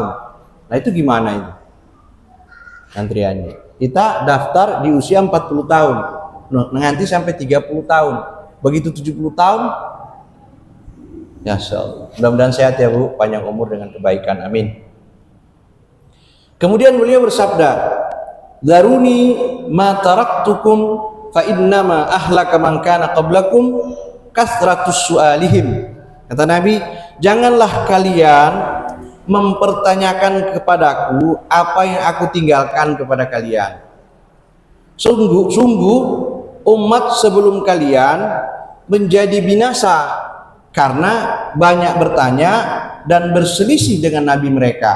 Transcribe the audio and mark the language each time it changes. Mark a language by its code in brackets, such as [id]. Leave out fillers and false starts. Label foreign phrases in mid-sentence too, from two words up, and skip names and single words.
[id] Nah itu gimana itu antriannya? Kita daftar di usia 40 tahun. Nanti sampai 30 tahun. Begitu 70 tahun. [ar] يا الله. [id] Mudah-mudahan sehat ya Bu, panjang umur dengan kebaikan. Amin. Kemudian beliau bersabda, [ar] دعوني ما تركتكم فإنما أهلك من كان قبلكم كثرة سؤالهم. [id] Kata Nabi, janganlah kalian mempertanyakan kepadaku apa yang aku tinggalkan kepada kalian. Sungguh umat sebelum kalian menjadi binasa karena banyak bertanya dan berselisih dengan nabi mereka.